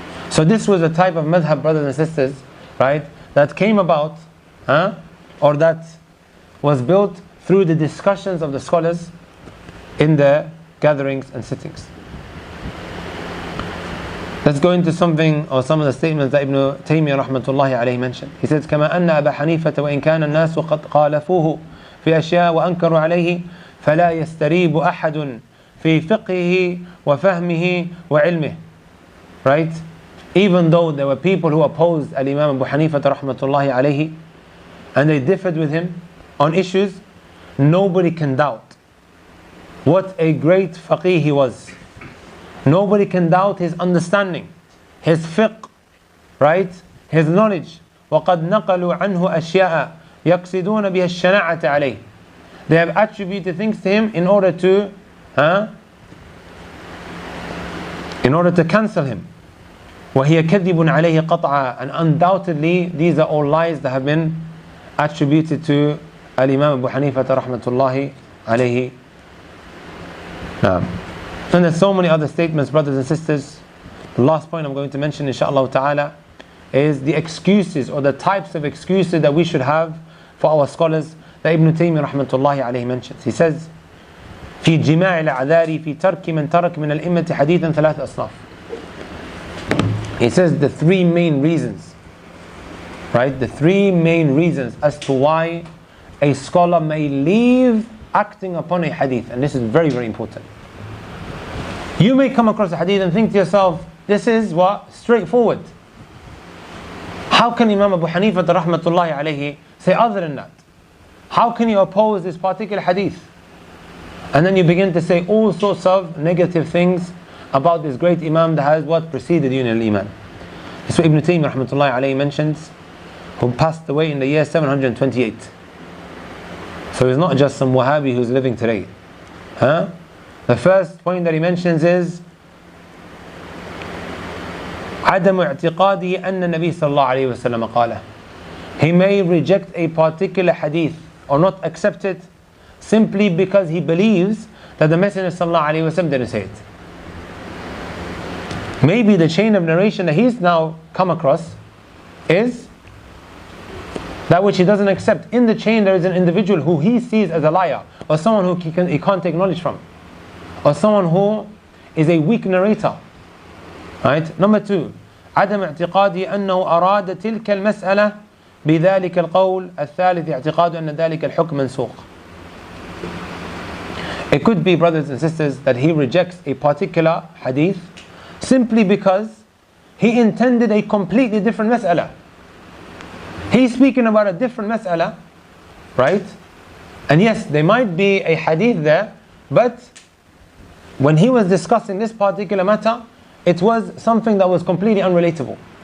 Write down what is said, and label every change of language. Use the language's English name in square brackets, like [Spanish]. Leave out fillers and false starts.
[English] So this was a type of madhab, brothers and sisters, right, that came about, or that was built through the discussions of the scholars in their gatherings and sittings. Let's go into something, or some of the statements that Ibn Taymiyyah rahmatullahi alayhi mentioned. He says, [Arabic] كما أن أبا حنيفة وإن كان الناس قد خالفوه في أشياء وأنكروا عليه فلا يستريب أحد في فقهه وفهمه وعلمه. [English] Right? Even though there were people who opposed Al-Imam Abu Hanifa rahmatullahi alayhi, and they differed with him on issues, nobody can doubt what a great faqih he was. Nobody can doubt his understanding, his fiqh, right? His knowledge. [Arabic] وَقَدْ نَقَلُوا عَنْهُ أَشْيَاءَ يَقْصِدُونَ بِهَا الشَّنَاعَةَ عَلَيْهِ. [English] They have attributed things to him in order to cancel him. [Arabic] وَهِيَ كَذِبٌ عَلَيْهِ قَطْعًا. [English] And undoubtedly these are all lies that have been attributed to Al-Imam Abu Hanifa rahmatullahi alayhi. And there's so many other statements, brothers and sisters. The last point I'm going to mention, inshaAllah ta'ala, is the excuses, or the types of excuses that we should have for our scholars that Ibn Taymiyyah rahmatullahi alayhi mentions. He says, [Arabic] في جماع الأعذار في ترك من ترك من الأئمة حديثا ثلاث أصناف. [English] He says the three main reasons, right? The three main reasons as to why a scholar may leave acting upon a hadith. And this is very, very important. You may come across a hadith and think to yourself, this is what? Straightforward. How can Imam Abu Hanifa rahmatullahi alayhi say other than that? How can you oppose this particular hadith? And then you begin to say all sorts of negative things about this great Imam that has what? Preceded you in al-Iman. This is what Ibn Taymiyyah rahmatullahi alayhi mentions, who passed away in the year 728. So he's not just some Wahhabi who's living today. The first point that he mentions is [Arabic] عدم اعتقاده أن النبي صلى الله عليه وسلم قاله. [English] He may reject a particular hadith or not accept it simply because he believes that the Messenger صلى الله عليه وسلم didn't say it. Maybe the chain of narration that he's now come across is that which he doesn't accept. In the chain there is an individual who he sees as a liar, or someone who he can't take knowledge from, or someone who is a weak narrator. Right? Number two, [Arabic] عدم اعتقادي أنه أراد تلك المسألة بذلك القول. الثالث اعتقاد أن ذلك الحكم منسوخ. [English] It could be, brothers and sisters, that he rejects a particular hadith simply because he intended a completely different mas'ala. He's speaking about a different mas'ala, right? And yes, there might be a hadith there, but when he was discussing this particular matter, it was something that was completely unrelatable.